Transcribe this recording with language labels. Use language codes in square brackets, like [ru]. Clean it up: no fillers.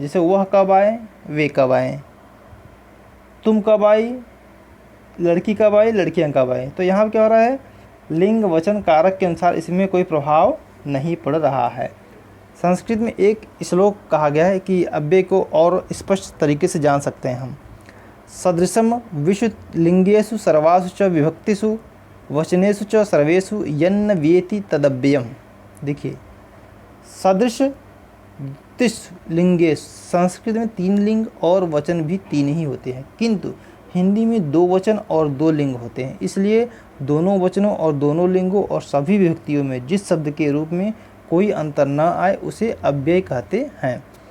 [hi] जैसे वह कब आए, वे कब आए, तुम कब आई, लड़की कब आई, लड़कियां कब आई। तो यहाँ क्या हो रहा है, लिंग वचन कारक के अनुसार इसमें कोई प्रभाव नहीं पड़ रहा है। संस्कृत में एक श्लोक कहा गया है कि अव्यय को और स्पष्ट तरीके से जान सकते हैं हम। [sa] सदृशम विषु लिंगेषु सर्वासु च विभक्तिषु वचनेषु च सर्वेषु यन्न वेति तदव्ययम्। [hi] देखिए सदृश तिस लिंगे, संस्कृत में 3 लिंग और वचन भी 3 ही होते हैं, किंतु हिंदी में 2 वचन और 2 लिंग होते हैं। इसलिए दोनों वचनों और दोनों लिंगों और सभी विभक्तियों में जिस शब्द के रूप में कोई अंतर न आए उसे अव्यय कहते हैं।